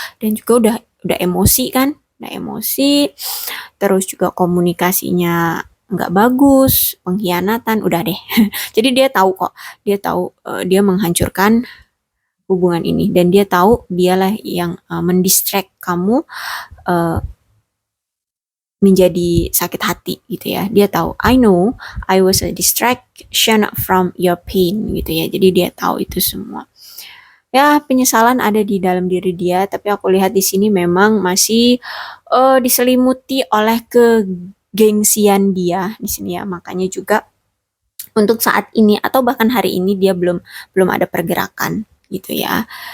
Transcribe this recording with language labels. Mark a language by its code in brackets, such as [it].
[id] Dan juga udah emosi kan, udah emosi, terus juga komunikasinya nggak bagus, pengkhianatan, udah deh. Jadi dia tahu kok, dia tahu dia menghancurkan hubungan ini dan dia tahu dialah yang mendistract kamu uh, menjadi sakit hati gitu ya. Dia tahu, [en] I know I was a distraction from your pain [id] gitu ya. Jadi dia tahu itu semua. Ya, penyesalan ada di dalam diri dia, tapi aku lihat di sini memang masih diselimuti oleh kegengsian dia di sini ya. Makanya juga untuk saat ini atau bahkan hari ini dia belum belum ada pergerakan gitu ya.